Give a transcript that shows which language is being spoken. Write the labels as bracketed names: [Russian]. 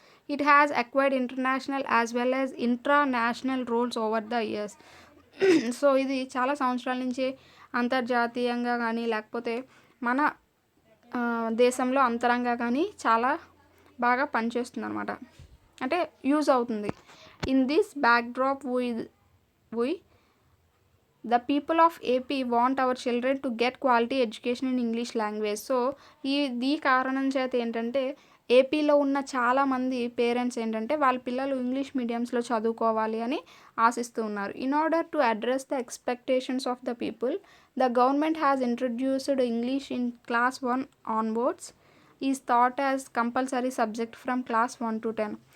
[English] It has acquired international as well as intranational roles over the years. [Telugu] So ఇది చాలా సంవత్సరాల నుంచి అంతర్జాతీయంగా కానీ, లేకపోతే మన దేశంలో అంతరంగా కానీ చాలా బాగా పనిచేస్తుంది అనమాట, అంటే యూజ్ అవుతుంది. [English] In this backdrop we the people of AP want our children to get quality education in English language. [Telugu] So ఈ కారణం చేత ఏంటంటే ఏపీలో ఉన్న చాలామంది పేరెంట్స్ ఏంటంటే వాళ్ళ పిల్లలు ఇంగ్లీష్ మీడియంస్లో చదువుకోవాలి అని ఆశిస్తూ ఉన్నారు. [English] In order to address the expectations of the people, the government has introduced English in class 1 onwards is thought as compulsory subject from class 1 to 10.